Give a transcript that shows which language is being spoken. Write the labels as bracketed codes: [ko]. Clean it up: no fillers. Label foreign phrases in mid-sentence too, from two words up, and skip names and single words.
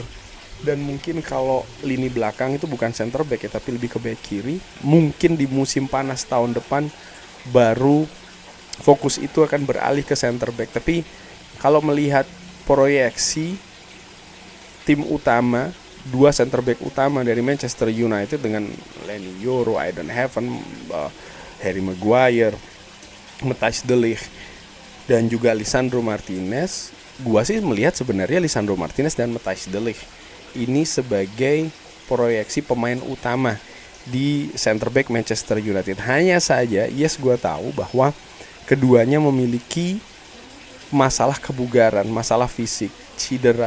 [id] Dan mungkin kalau lini belakang itu bukan [en] center back [id] ya, tapi lebih ke back kiri. Mungkin di musim panas tahun depan baru fokus itu akan beralih ke [en] center back. [id] Tapi kalau melihat proyeksi tim utama, dua [en] center back [id] utama dari Manchester United dengan Leny Yoro, Aiden Heaven, Harry Maguire, Matthijs de Ligt, dan juga Lisandro Martinez, gua sih melihat sebenarnya Lisandro Martinez dan Matthijs de Ligt ini sebagai proyeksi pemain utama di [en] center back [id] Manchester United. Hanya saja, yes, gue tahu bahwa keduanya memiliki masalah kebugaran, masalah fisik, cedera.